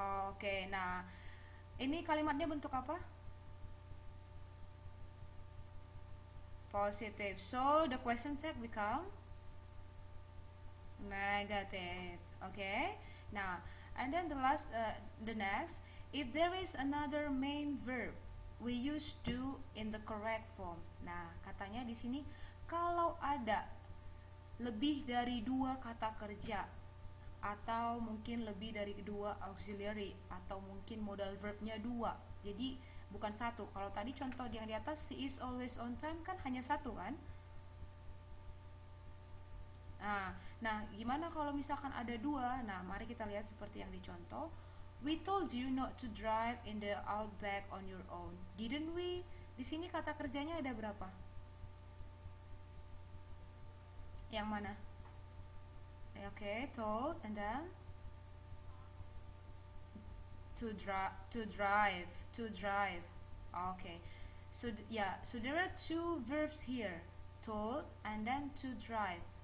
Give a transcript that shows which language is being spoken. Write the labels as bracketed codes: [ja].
[id] Oke, nah ini kalimatnya bentuk apa? [en] Positive. So the question tag become negative. Okay. Now, and then the next, if there is another main verb, we use do in the correct form. [id] Nah, katanya di sini kalau ada lebih dari 2 kata kerja atau mungkin lebih dari 2 auxiliary atau mungkin modal verbnya 2. Jadi bukan satu. Kalau tadi contoh yang di atas, [en] she is always on time, [id] kan hanya satu kan? Nah, gimana kalau misalkan ada 2? Nah, mari kita lihat seperti yang dicontoh. [en] We told you not to drive in the outback on your own, didn't we? [id] Di sini kata kerjanya ada berapa? Yang mana? [en] Okay, told, and then to drive. Okay, so so there are 2 verbs here, told and then to drive.